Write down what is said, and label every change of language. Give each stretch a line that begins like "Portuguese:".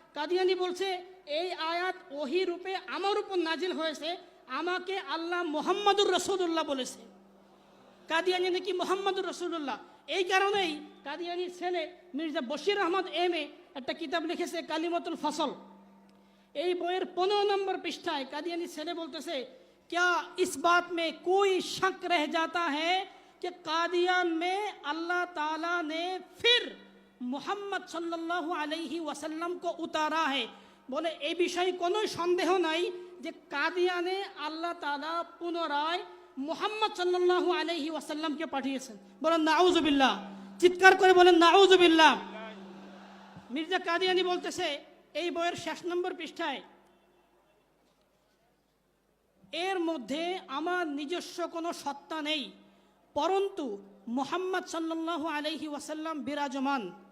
Bangla: কাদিয়ানি বলছে এই আয়াত ওহী রূপে আমার উপর নাজিল হয়েছে, আমাকে আল্লাহ মুহাম্মাদুর রাসূলুল্লাহ বলেছে। কাদিয়ানি নাকি মুহাম্মাদুর রাসূলুল্লাহ। এই কারণেই কাদিয়ানির ছেলে মির্জা বশির আহমদ এম.এ একটা কিতাব লিখেছে কালিমাতুল ফসল। এই বইয়ের 15 নম্বর পৃষ্ঠায় কাদিয়ানির ছেলে বলতেছে,
Hindi: क्या इस बात में कोई शक रह जाता है कि कादियान में अल्लाह ताला ने फिर मोहम्मद सल्लल्लाहु अलैहि वसल्लम को उतारा है। बोले
Bangla: এই বিষয়ে কোনো সন্দেহ নাই যে কাদিয়ানে আল্লাহ তাআলা পুনরায় মুহাম্মদ সাল্লাল্লাহু আলাইহি ওয়াসাল্লামকে পাঠিয়েছেন। বলেন নাউজুবিল্লাহ, চিৎকার করে বলেন নাউজুবিল্লাহ। মির্জা কাদিয়ানি বলতেছে এই বইয়ের 6 নম্বর পৃষ্ঠায়, এর মধ্যে আমার নিজস্ব কোনো সত্তা নেই, পরন্তু মুহাম্মদ সাল্লাল্লাহু আলাইহি ওয়াসাল্লাম বিরাজমান।